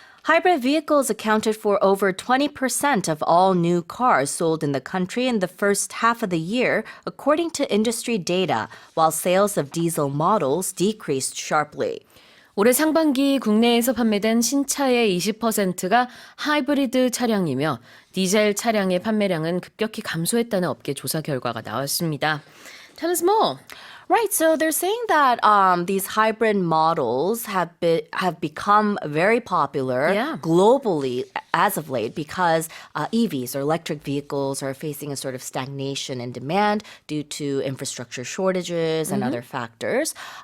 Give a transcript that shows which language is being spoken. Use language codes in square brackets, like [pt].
[en] Hybrid vehicles accounted for over 20% of all new cars sold in the country in the first half of the year, according to industry data, while sales of diesel models decreased sharply. [ko] 올해 상반기 국내에서 판매된 신차의 20%가 하이브리드 차량이며 디젤 차량의 판매량은 급격히 감소했다는 업계 조사 결과가 나왔습니다. [en] Tell us more. Right, so they're saying that these hybrid models have become very popular globally as of late because EVs or electric vehicles are facing a sort of stagnation in demand due to infrastructure shortages and other factors.